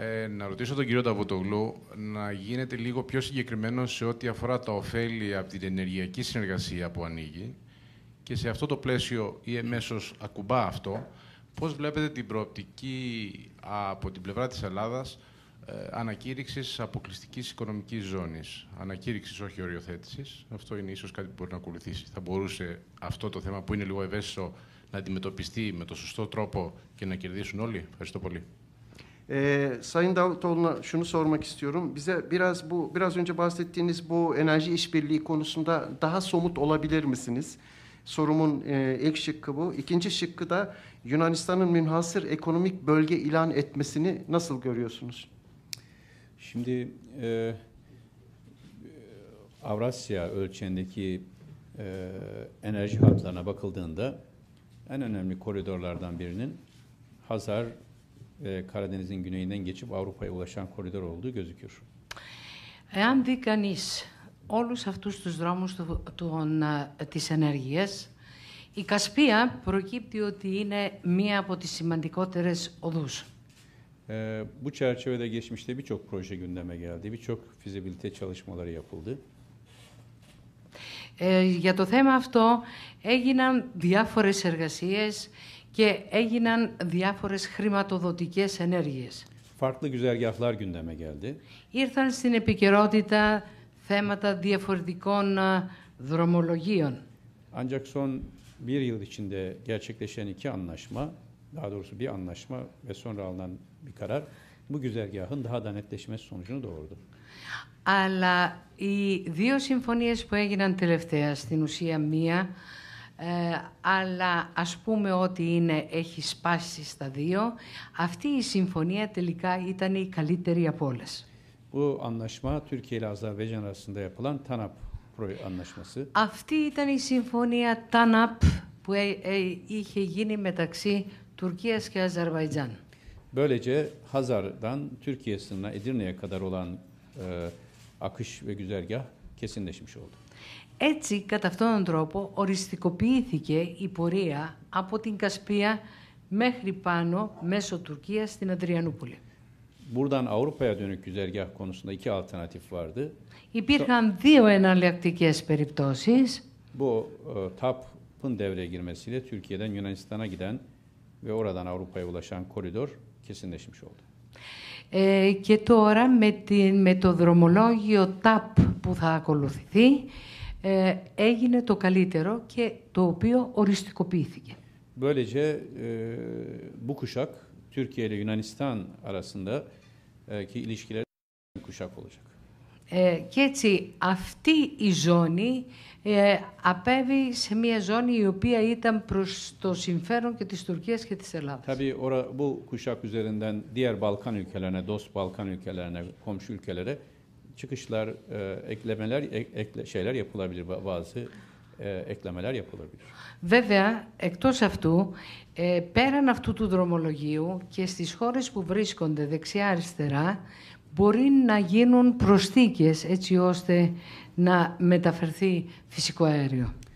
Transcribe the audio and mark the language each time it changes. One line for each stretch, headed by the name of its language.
Greek: Να ρωτήσω τον κύριο Νταβούτογλου να γίνεται λίγο πιο συγκεκριμένο σε ό,τι αφορά τα ωφέλη από την ενεργειακή συνεργασία που ανοίγει και σε αυτό το πλαίσιο ή εμέσως ακουμπά αυτό, πώς βλέπετε την προοπτική από την πλευρά της Ελλάδας ανακήρυξης αποκλειστικής οικονομικής ζώνης. Ανακήρυξης, όχι οριοθέτησης. Αυτό είναι ίσως κάτι που μπορεί να akuluθήσει. Θα μπορούσε αυτό το θέμα που είναι λίγο ευαίσθητο να αντιμετωπιστεί με το σωστό τρόπο και να kerdiysun όλοι. Ευχαριστώ πολύ.
Turkish: Sayın Davutoğlu'na şunu sormak istiyorum. Bize biraz önce bahsettiğiniz bu enerji işbirliği konusunda daha somut olabilir misiniz? Sorumun ilk şıkkı bu. İkinci şıkkı da Yunanistan'ın münhasır ekonomik bölge ilan etmesini nasıl görüyorsunuz? Şimdi Avrasya ölçeğindeki enerji hatlarına bakıldığında en önemli koridorlardan birinin Hazar Karadeniz'in güneyinden geçip Avrupa'ya ulaşan koridor olduğu gözüküyor.
Greek: Εάν δει κανείς όλους αυτούς τους δρόμους της ενέργειας, η Κασπία προκύπτει ότι είναι μία από τις σημαντικότερες οδούς.
Turkish: Bu çerçevede geçmişte birçok proje gündeme geldi, birçok fizibilite çalışmaları yapıldı.
Greek: Για το θέμα αυτό έγιναν διάφορες εργασίες και έγιναν διάφορες χρηματοδοτικές ενέργειες.
Turkish: Farklı güzergahlar gündeme geldi.
Greek: Ήρθαν στην επικαιρότητα θέματα διαφορετικών δρομολογίων.
Turkish: Ancak son bir yıl içinde gerçekleşen iki anlaşma, daha doğrusu bir anlaşma ve sonra alınan bir karar bu güzergahın daha da netleşmesi sonucunu doğurdu.
Greek: Αλλά οι δύο συμφωνίες που έγιναν τελευταία, στην ουσία μία, αλλά ας πούμε ότι έχει σπάσει στα δύο, αυτή η συμφωνία τελικά ήταν η καλύτερη από όλες.
Turkish: Bu anlaşma Türkiye ile Azerbaycan arasında yapılan TANAP anlaşması.
Greek: Αυτή ήταν η συμφωνία TANAP που είχε γίνει μεταξύ Τουρκίας και Αζερβαϊτζάν.
Turkish: Böylece Hazar'dan Türkiye sınırına Edirne'ye kadar olan akış ve güzergah kesinleşmiş oldu.
Greek: Έτσι, κατά αυτόν τον τρόπο, οριστικοποιήθηκε η πορεία από την Κασπία μέχρι πάνω, μέσω Τουρκίας, στην Αδριανούπολη.
Turkish: Buradan Avrupa'ya dönük güzergah konusunda iki alternatif vardı.
Greek: Υπήρχαν δύο εναλλακτικές περιπτώσεις.
Turkish: Bu TAP'ın devreye girmesiyle Türkiye'den Yunanistan'a giden ve oradan Avrupa'ya ulaşan koridor kesinleşmiş oldu.
Greek: Και τώρα με το δρομολόγιο TAP που θα ακολουθηθεί έγινε το καλύτερο και το οποίο οριστικοποιήθηκε.
Turkish: Böylece bu kuşak Türkiye ile Yunanistan arasındaki ilişkiler kuşak olacak.
Greek: Και έτσι αυτή η ζώνη απέβη σε μια ζώνη η οποία ήταν προς το συμφέρον και της Τουρκίας και της Ελλάδας.
Turkish: Tabii bu kuşak üzerinden diğer Balkan ülkelerine, dost Balkan ülkelerine, komşu ülkelere çıkışlar, eklemeler, şeyler yapılabilir, bazı eklemeler yapılabilir.
Greek: Βέβαια, εκτός αυτού, πέραν αυτού του δρομολογίου και στις χώρες που βρίσκονται δεξιά-αριστερά, μπορεί να γίνουν προσθήκες έτσι ώστε να μεταφερθεί φυσικό αέριο.